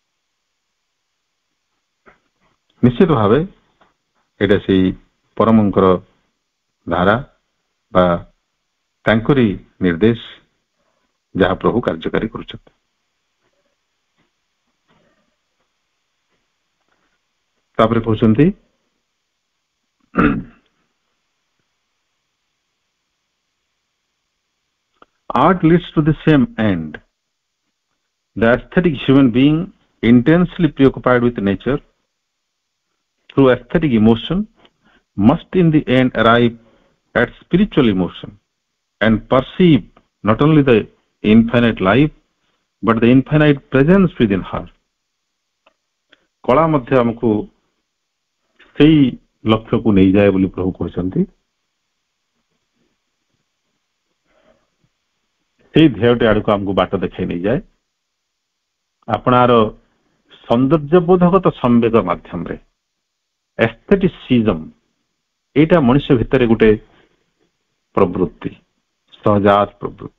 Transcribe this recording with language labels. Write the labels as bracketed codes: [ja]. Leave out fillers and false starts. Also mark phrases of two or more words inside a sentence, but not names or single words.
[or] ନିଶ୍ଚିତ ଭାବେ ଏଇଟା ସେଇ ପରମଙ୍କର ଧାରା ବା ତାଙ୍କରି ନିର୍ଦ୍ଦେଶ ଯାହା ପ୍ରଭୁ କାର୍ଯ୍ୟକାରୀ କରୁଛନ୍ତି। ତାପରେ କହୁଛନ୍ତି [en] art leads to the same end. The aesthetic human being intensely preoccupied with nature through aesthetic emotion must in the end arrive at spiritual emotion and perceive not only the infinite life but the infinite presence within her. [or] କଳା ମଧ୍ୟ ଆମକୁ ସେଇ ଲକ୍ଷ୍ୟକୁ ନେଇଯାଏ ବୋଲି ପ୍ରଭୁ କହିଛନ୍ତି। ସେଇ ଧ୍ୟେୟଟି ଆଡ଼କୁ ଆମକୁ ବାଟ ଦେଖାଇ ନେଇଯାଏ। ଆପଣାର ସୌନ୍ଦର୍ଯ୍ୟବୋଧଗତ ସମ୍ବେଗ ମାଧ୍ୟମରେ ଏସ୍ଥେଟିସିଜମ ଏଇଟା ମଣିଷ ଭିତରେ ଗୋଟେ ପ୍ରବୃତ୍ତି, ସହଜାତ ପ୍ରବୃତ୍ତି।